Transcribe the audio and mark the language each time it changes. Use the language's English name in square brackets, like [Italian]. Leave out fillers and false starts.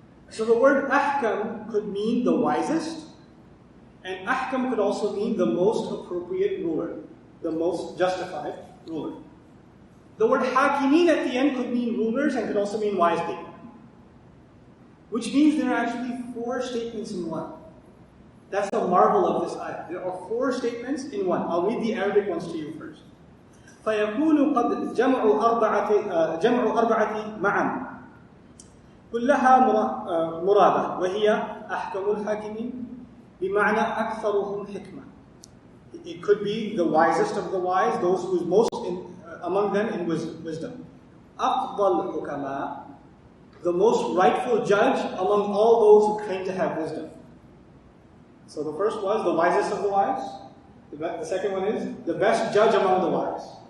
[English] So the word ahkam could mean the wisest, and ahkam could also mean the most appropriate ruler, the most justified ruler. The word hakimin at the end could mean rulers and could also mean wise people. Which means there are actually 4 statements in one. That's the marvel of this ayah. There are 4 statements in one. I'll read the Arabic ones to you first. [Arabic] فَيَكُونُ قَدْ جَمْعُ أَرْبَعَةِ مَعًا كلها مرادة وهي أحكم الحاكمين بمعنى أكثرهم حكمة. [English] It could be the wisest of the wise, those who is most among them in wisdom. [Arabic] أفضل الحكماء, [English] the most rightful judge among all those who claim to have wisdom. So the first was the wisest of the wise. The second one is the best judge among the wise.